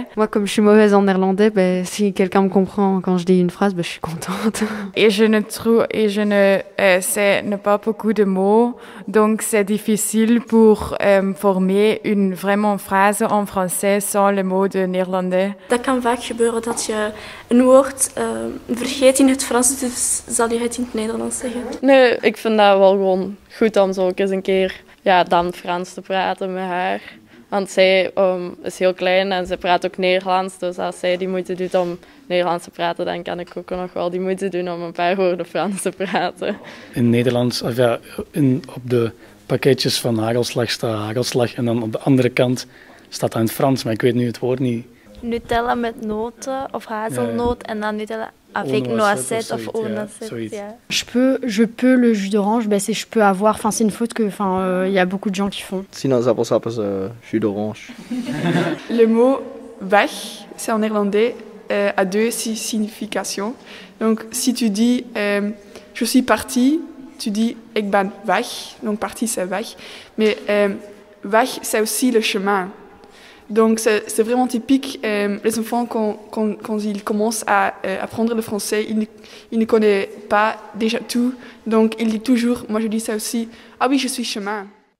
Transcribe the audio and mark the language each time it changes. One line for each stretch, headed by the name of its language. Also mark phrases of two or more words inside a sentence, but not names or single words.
French: Moi, comme je suis mauvaise en néerlandais, si quelqu'un me comprend quand je dis une phrase, je suis contente. Et je ne sais pas beaucoup de mots, donc c'est difficile pour former une vraiment phrase en français sans le mot de néerlandais.
Dutch: Dat kan vaak gebeuren dat je een woord vergeet in het Frans, dus zal je het in het Nederlands zeggen. Nee, ik vind dat wel gewoon goed om zo eens een keer dan Frans te praten met haar. Want zij is heel klein en ze praat ook Nederlands. Dus als zij die moeite doet om Nederlands te praten, dan kan ik ook nog wel die moeite doen om een paar woorden Frans te praten. In Nederlands, op de pakketjes van hagelslag staat hagelslag. En dan op de andere kant staat dat in het Frans, maar ik weet nu het woord niet. Nutella met noten of hazelnoot en dan Nutella
French: avec noisette
Dutch: of
French: au noisette.
Dutch: Yeah.
French: Je peux le jus d'orange, c'est je peux avoir, c'est une faute que il y a beaucoup de gens qui font. Sinon, ça s'appelle jus d'orange. Le mot weg, c'est en néerlandais, a 2 significations. Donc, si tu dis je suis parti, tu dis
Dutch: ik ben weg.
French: Donc, parti c'est weg. Mais weg, c'est aussi le chemin. Donc c'est vraiment typique, les enfants quand ils commencent à apprendre le français, ils ne connaissent pas déjà tout, donc ils disent toujours, moi je dis ça aussi, ah oui je suis chemin.